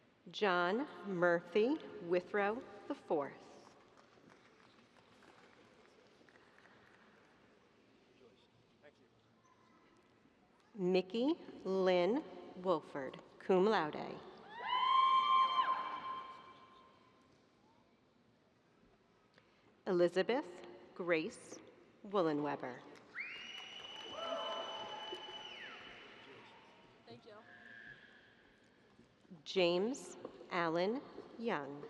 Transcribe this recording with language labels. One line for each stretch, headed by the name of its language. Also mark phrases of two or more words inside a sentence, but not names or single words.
English: John Murphy Withrow IV. Mickey Lynn Wolford,
Latin: cum laude.
English: Elizabeth Grace Woolenweber. Thank you. James Allen Young.